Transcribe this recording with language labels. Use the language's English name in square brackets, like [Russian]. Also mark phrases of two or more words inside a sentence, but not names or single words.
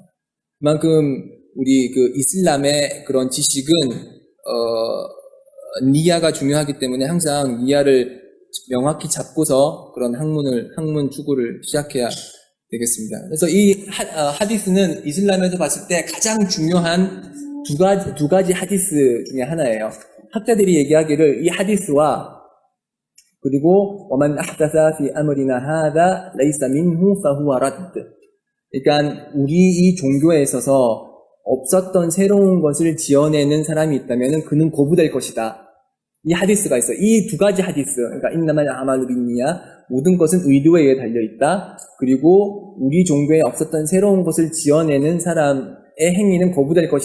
[Korean] 그만큼 우리 그 이슬람의 그런 지식은 니야가 중요하기 때문에 항상 니야를 명확히 잡고서 그런 학문 추구를 시작해야 되겠습니다. 그래서 이 하디스는 이슬람에서 봤을 때 가장 중요한 두 가지 하디스 중에 하나예요. 학자들이 얘기하기를 이 하디스와 그리고 [Arabic] وَمَنْ أَحْدَثَ فِي أَمْرِنَا هَذَا لَيْسَ مِنْهُ فَهُوَ رَدٌ. [Korean] 그러니까 우리 이 종교에 있어서 없었던 새로운 것을 지어내는 사람이 있다면 그는 거부될 것이다. 이 하디스가 있어요. 이 두 가지 하디스, 그러니까 [Arabic] إنما الأعمال بالنيات, [Korean] 모든 것은 의도에 의해 달려있다. 그리고 우리 종교에 없었던 새로운 것을 지어내는 사람의 행위는 거부될 것이다.